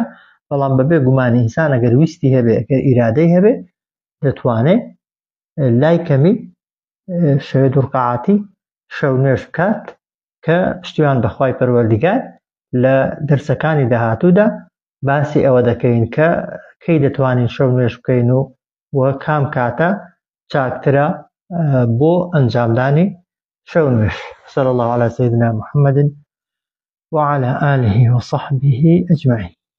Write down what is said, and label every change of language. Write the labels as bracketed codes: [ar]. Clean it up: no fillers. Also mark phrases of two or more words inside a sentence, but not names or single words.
[ckb] بەڵام بەبێ گومانی ئینسان ئەگەر ویستی هەبێ، ئەگەر ئیرادەی هەبێ، دەتوانێت لای کەمی شەوێ 2 ڕکعاتی شەو نوێژ بکات کە پشتیوان بەخوای پەروەردیگار لە دەرسەکانی داهاتوودا باسی ئەوە دەکەین کە کەی دەتوانین شەو نوێژ بکەین و کام کاتە چاکترە بۆ ئەنجامدانی شەو نوێژ. [ar] صلى الله على سيدنا محمد وعلى آله وصحبه أجمعين.